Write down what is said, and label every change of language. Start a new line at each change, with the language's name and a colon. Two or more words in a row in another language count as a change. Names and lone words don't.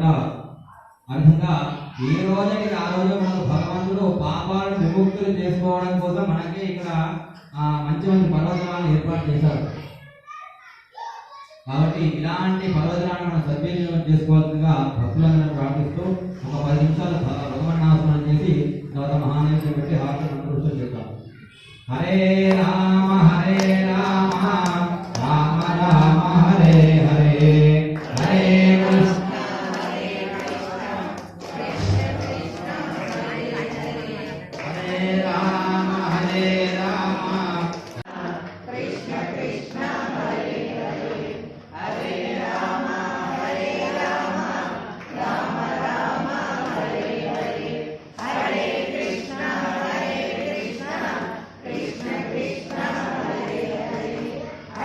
Telugu: ఆ విధంగా ఏ రోజుకి ఆ రోజు మనకు భగవంతుడు పాపాలను విముక్తులు చేసుకోవడం కోసం మనకి ఇక్కడ మంచి మంచి పర్వదినాలను ఏర్పాటు చేశారు. కాబట్టి ఇలాంటి పర్వదినాలను మనం సద్వినియోగం చేసుకోవాల్సిందిగా భక్తులందరూ ప్రార్థిస్తూ ఒక 10 నిమిషాలు భగవన్నామస్మరణ చేసి తర్వాత మహానైవేద్యం పెట్టి హారతి మంత్రోచ్చరణ చేద్దాం.
Sanskrit: హరే రామ రామ రామ హరే హరే హరే కృష్ణ హరే రామ కృష్ణ కృష్ణ హరే హరే హరే రామ రామ రామ హరే హరే హరే కృష్ణ కృష్ణ కృష్ణ హరే హరే